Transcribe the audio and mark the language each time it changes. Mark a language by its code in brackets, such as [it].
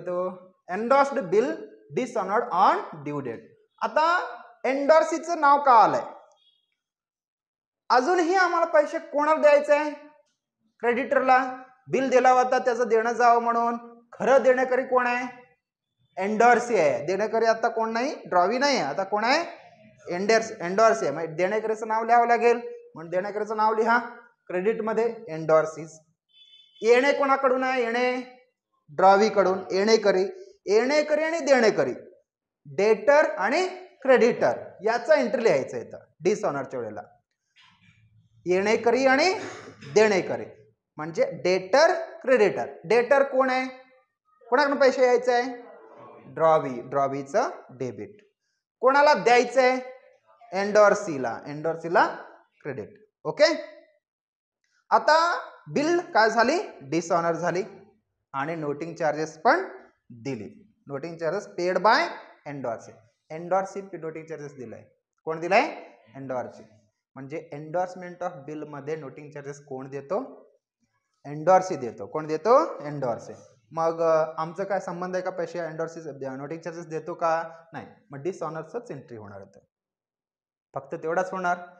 [en] तो endorsed bill dishonoured on due date. [mr] आता एंडोर्सीचं नाव का आलंय? अजूनही आम्हाला पैसे कोणाला द्यायचे आहे? क्रेडिटरला. बिल दिला होता त्याचं देणं जावं म्हणून. खरं देणेकरी कोण आहे? एंडोर्सी आहे. देणेकरी आता कोण नाही? ड्रॉवी नाही आहे. आता कोण आहे? एंडोर्सी आहे. मग देणेकरीचं नाव लिहावं लागेल. म्हणून देणेकरीचं नाव लिहा क्रेडिटमध्ये एंडोर्सीज. येणे कोणाकडून आहे? येणे ड्रॉवी कडून. येणेकरी. येणेकरी आणि देणेकरी, डेटर आणि क्रेडिटर याचा एंट्री लिहायचं येतं डिसऑनरच्या वेळेला. येणेकरी आणि देणेकरी म्हणजे डेटर क्रेडिटर. डेटर कोण आहे? कोणाकडून पैसे यायचे आहे? ड्रॉवी. ड्रॉवीचं डेबिट. कोणाला द्यायचंय? एंडोर्सीला. एंडोर्सीला क्रेडिट. ओके. आता बिल काय झाली? डिसऑनर झाली आणि नोटिंग चार्जेस पण दिली. [en] Noting charges paid by endorsee. [mr] Endorsee noting charges दिलाय. कोण दिलाय? एंडोर्सी. म्हणजे एंडोर्समेंट ऑफ बिल मध्ये नोटिंग चार्जेस कोण देतो? एंडोर्सी देतो. कोण देतो? एंडोर्सी. मग आमचं काय संबंध आहे का? पैसे एंडोर्सी नोटिंग चार्जेस देतो का? नाही. मग डिसऑनरच एंट्री होणार होतं. फक्त तेवढाच होणार.